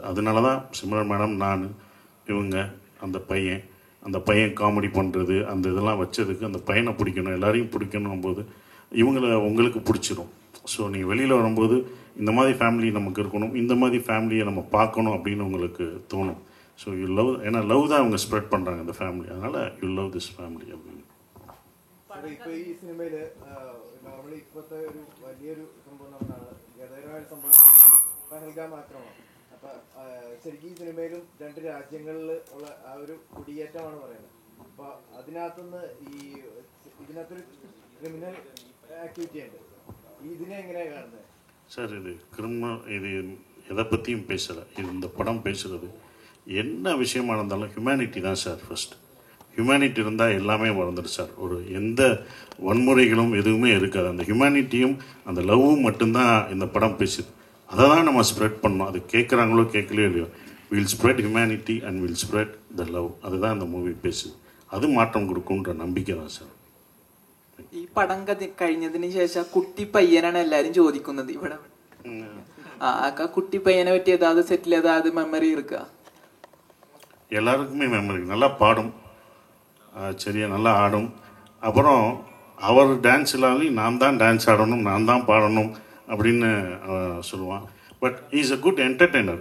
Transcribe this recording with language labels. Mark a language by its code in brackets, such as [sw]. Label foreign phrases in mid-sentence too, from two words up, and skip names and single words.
[ta] அதனால தான் சிம்ரன் மேடம், நான், இவங்க, அந்த பையன் காமெடி பண்ணுறது, அந்த இதெல்லாம் வச்சதுக்கு அந்த பையனை பிடிக்கணும், எல்லாரையும் பிடிக்கணும் போது உங்களுக்கு பிடிச்சிரும். ஸோ நீங்கள் வெளியில் வரும்போது இந்த மாதிரி ஃபேமிலி நமக்கு இருக்கணும், இந்த மாதிரி ஃபேமிலியை நம்ம பார்க்கணும் அப்படின்னு உங்களுக்கு தோணும். [en] So you love, [ta] ஏன்னா லவ் தான் அவங்க ஸ்ப்ரெட் பண்ணுறாங்க இந்த ஃபேமிலி, அதனால் [en] you love this family [ta] அப்படின்னு. [ml] ഇപ്പോൾ ഈ സിനിമയിൽ നോർമലി ഇപ്പോഴത്തെ ഒരു വലിയൊരു സംഭവം എന്നാണ് ഗതകരമായ സംഭവം പഹൽഗാം ആക്രമണം. അപ്പം ശരിക്കും ഈ സിനിമയിലും 2 രാജ്യങ്ങളിൽ ഉള്ള ആ ഒരു കുടിയേറ്റമാണ് പറയുന്നത്. അപ്പോൾ അതിനകത്തുനിന്ന് ഇതിനകത്തൊരു ക്രിമിനൽ ആക്ടിവിറ്റി ഉണ്ട്. ഇതിനെ எங்கேயாவது കാണുന്നത് [ta] சார்? இது கிரிமினல், இது எதை பற்றியும் பேசலை. இந்த படம் பேசுகிறது என்ன விஷயமா இருந்தாலும் ஹியூமனிட்டி தான் சார். [en] first humanity [ta] இருந்தால் எல்லாமே வளர்ந்துடும் சார். எந்த வன்முறைகளும் எதுவுமே இருக்காது. அந்த ஹியூமனிட்டியும் அந்த லவ்வும் மட்டும்தான் இந்த படம் பேசுது. அதை தான் நம்ம ஸ்ப்ரெட் பண்ணோம். அது கேட்குறாங்களோ கேட்கலையோ இல்லையோ, [en] we'll spread humanity and we'll spread the love. [ta] அதுதான் இந்த மூவி பேசுது. அது மாற்றம் கொடுக்குன்ற നம்பிക്കை தான் സാർ. [ml] ഈ പടം കഴിഞ്ഞതിന് ശേഷം കുട്ടി പയ്യനാണ് എല്ലാരും ചോദിക്കുന്നത് ഇവിടെ. [ta] அக்கா குட்டி பையனை பற்றி ஏதாவது செட்டில் ஏதாவது மெமரி இருக்கா? எல்லாருக்குமே மெமரி. நல்லா பாடும், சரியா நல்லா ஆடும். அப்புறம் அவர் டான்ஸ் இல்லாமலும் நான் தான் டான்ஸ் ஆடணும், நான் தான் பாடணும் அப்படின்னு சொல்லுவான். [en] but is a good entertainer.